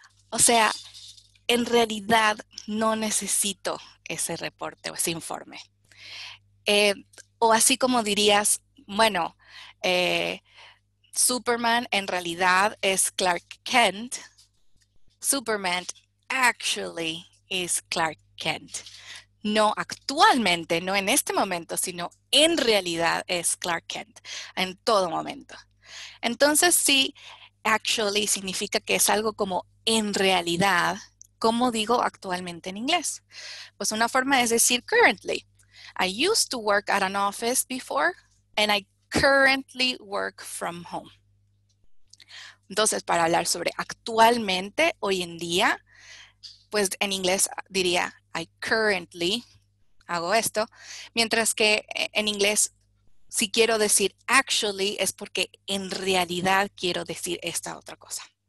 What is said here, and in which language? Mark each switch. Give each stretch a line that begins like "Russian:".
Spanish: O sea, en realidad no necesito ese reporte o ese informe. O así como dirías, bueno, Superman en realidad es Clark Kent.
English: Superman actually is Clark Kent.
Spanish: No actualmente, no en este momento, sino en realidad es Clark Kent, en todo momento. Entonces sí, actually significa que es algo como en realidad, como digo actualmente en inglés. Pues una forma es decir currently.
English: I used to work at an office before and I currently work from home.
Spanish: Entonces, para hablar sobre actualmente, hoy en día, pues en inglés diría
English: I currently
Spanish: hago esto, mientras que en inglés si quiero decir actually es porque en realidad quiero decir esta otra cosa.